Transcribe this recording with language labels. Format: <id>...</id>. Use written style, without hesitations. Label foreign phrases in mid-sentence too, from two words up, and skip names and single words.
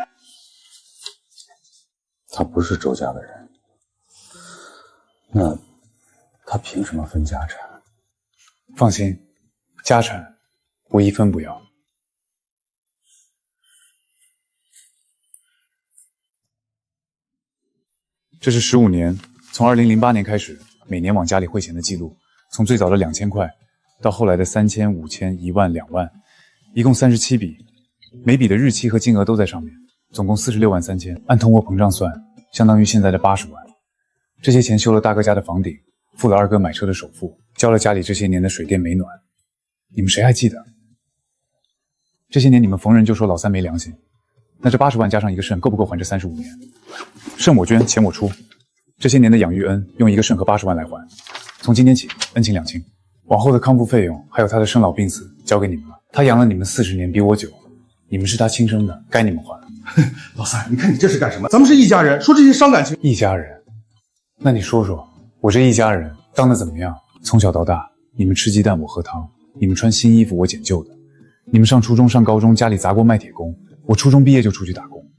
<zh>他不是周家的人，那他憑什麼分家產？放心，家產我一分不要。這是15 年，從2008年開始，每年往家裡匯錢的記錄，從最早的2000塊，到後來的3000、5000、1萬、2萬，一共37筆，每筆的日期和金額都在上面，總共46萬3000，按通貨膨脹算，相當於現在的80萬。這些錢修了大哥家的房頂，付了二哥買車的首付，交了家裡這些年的水電煤暖。你們誰還記得？這些年你們逢人就說老三沒良心，那這80萬加上一個腎，夠不夠還這35年？腎我捐，錢我出，這些年的養育恩用一個腎和80萬來還。從今天起，恩情兩清，往後的康復費用還有他的生老病死交給你們了。他養了你們40年，比我久，你們是他親生的，該你們還。老三，你看你這是幹什麼？咱們是一家人，說這些傷感情。一家人？那你說說，我這一家人當得怎麼樣？從小到大，你們吃雞蛋我喝湯，你們穿新衣服我撿舊的，你們上初中上高中家裡砸鍋賣鐵工，我初中畢業就出去打工。</zh>